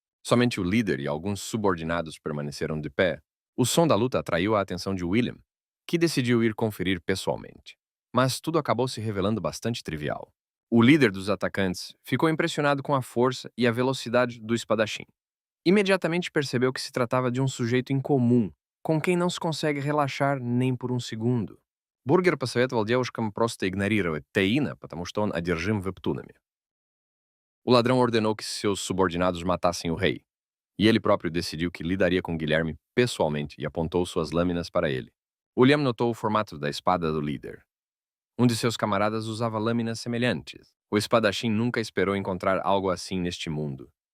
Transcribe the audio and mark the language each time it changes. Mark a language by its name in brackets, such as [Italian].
[Portuguese] Somente o líder e alguns subordinados permaneceram de pé. O som da luta atraiu a atenção de William, que decidiu ir conferir pessoalmente. Mas tudo acabou se revelando bastante trivial. O líder dos atacantes ficou impressionado com a força e a velocidade do espadachim. Imediatamente percebeu que se tratava de um sujeito incomum, com quem não se consegue relaxar nem por um segundo. [Russian] Бургер посоветовал девушкам просто игнорировать Теина, потому что он одержим вептунами. [Portuguese] O ladrão ordenou que seus subordinados matassem o rei, e ele próprio decidiu que lidaria com Guilherme pessoalmente e apontou suas lâminas para ele. William notou o formato da espada do líder. Um de seus camaradas usava lâminas semelhantes. O espadachim nunca esperou encontrar algo assim neste mundo.